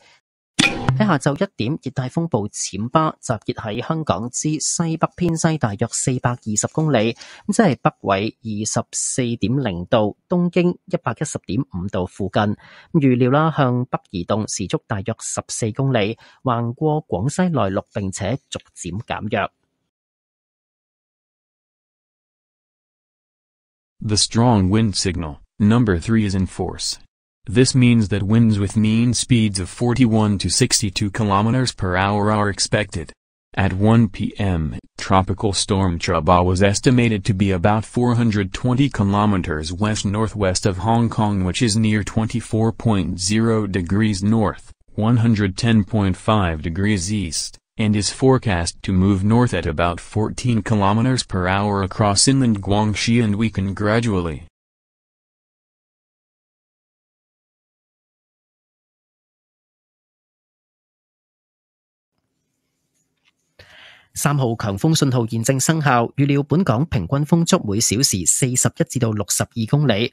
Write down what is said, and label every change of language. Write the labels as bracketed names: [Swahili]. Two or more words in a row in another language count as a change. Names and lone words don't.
[Cantonese] 喺下晝1點，熱帶風暴暹芭集結喺香港之西北偏西大約420公里，即係北緯24.0度、東經110.5度附近。預料向北移動，時速大約14公里，橫過廣西內陸並且逐漸減弱。 [English] The strong wind signal, number 3 is in force. This means that winds with mean speeds of 41 to 62 km per hour are expected. At 1 p.m., Tropical Storm Chaba was estimated to be about 420 km west-northwest of Hong Kong, which is near 24.0 degrees north, 110.5 degrees east, and is forecast to move north at about 14 km per hour across inland Guangxi and weaken gradually. [Cantonese] 三號強風信號現正生效，預料本港平均風速每小時41至到62公里。